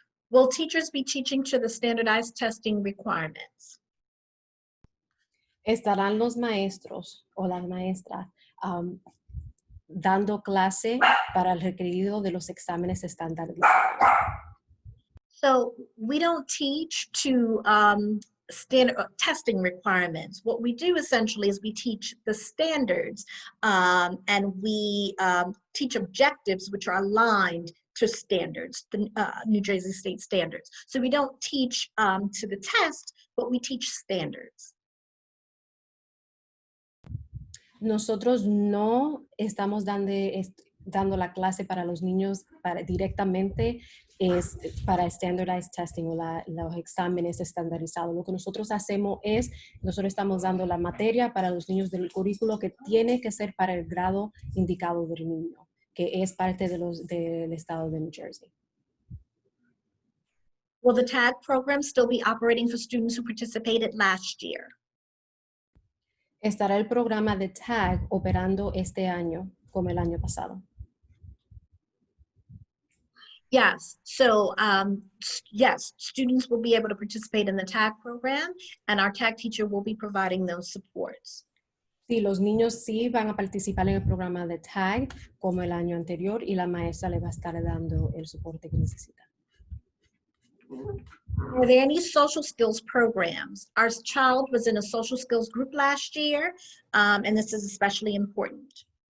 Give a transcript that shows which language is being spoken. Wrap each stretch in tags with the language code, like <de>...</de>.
<en>Will teachers be teaching to the standardized testing requirements?</en> <es>Estarán los maestros o las maestras dando clase para el requerido de los exámenes estandarizados.</es> <en>So we don't teach to standard testing requirements. What we do essentially is we teach the standards and we teach objectives which are aligned to standards, the New Jersey state standards. So we don't teach to the test, but we teach standards.</en> <es>Nosotros no estamos dando la clase para los niños directamente es para</es> <en>standardized testing</en> <es>o los exámenes estandarizados. Lo que nosotros hacemos es, nosotros estamos dando la materia para los niños del currículo que tiene que ser para el grado indicado del niño, que es parte del estado de New Jersey.</es> <en>Will the TAG program still be operating for students who participated last year?</en> <es>¿Estará el programa de TAG operando este año como el año pasado?</es> <en>Yes, so yes, students will be able to participate in the TAG program, and our TAG teacher will be providing those supports.</en> <es>Sí, los niños sí van a participar en el programa de TAG como el año anterior y la maestra le va a estar dando el soporte que necesita.</es> <en>Are there any social skills programs? Our child was in a social skills group last year, and this is especially important.</en>